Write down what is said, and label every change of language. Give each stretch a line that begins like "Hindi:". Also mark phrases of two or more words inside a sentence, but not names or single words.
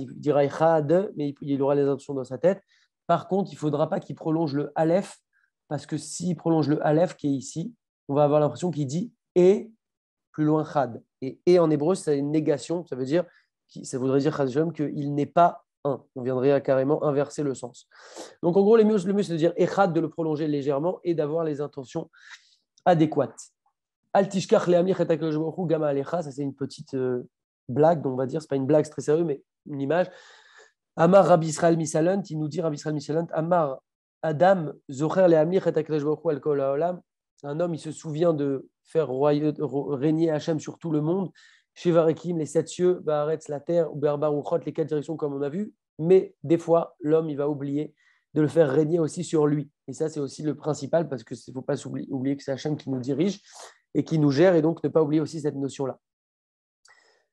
French: Il dira Echad, mais il aura les intentions dans sa tête. Par contre, il ne faudra pas qu'il prolonge le Aleph, parce que s'il prolonge le Aleph qui est ici, on va avoir l'impression qu'il dit et plus loin chad. Et en hébreu, c'est une négation, ça voudrait dire chad qu'il n'est pas un. On viendrait à carrément inverser le sens. Donc en gros, le mieux c'est de dire echad, de le prolonger légèrement et d'avoir les intentions adéquates.
Hebrew: אל תשכח להמליך את הקדוש ברוך הוא גם עליך,
French: ça c'est une petite blague, on va dire, c'est pas une blague, c'est très sérieux, mais une image.
Hebrew: אמר רבי ישראל מסלנט,
French: il nous dit
Hebrew: Rabbi Israël Misalant, אמר אדם זוכר להמליך את הקדוש ברוך הוא על כל העולם.
French: Un homme, il se souvient de faire régner Hachem sur tout le monde. Shevarekim, les 7 cieux, Baaretz, la terre, ou Berbar ou Chot, les 4 directions comme on a vu. Mais des fois, l'homme, il va oublier de le faire régner aussi sur lui. Et ça, c'est aussi le principal parce qu'il ne faut pas oublier que c'est Hachem qui nous dirige et qui nous gère et donc ne pas oublier aussi cette notion-là.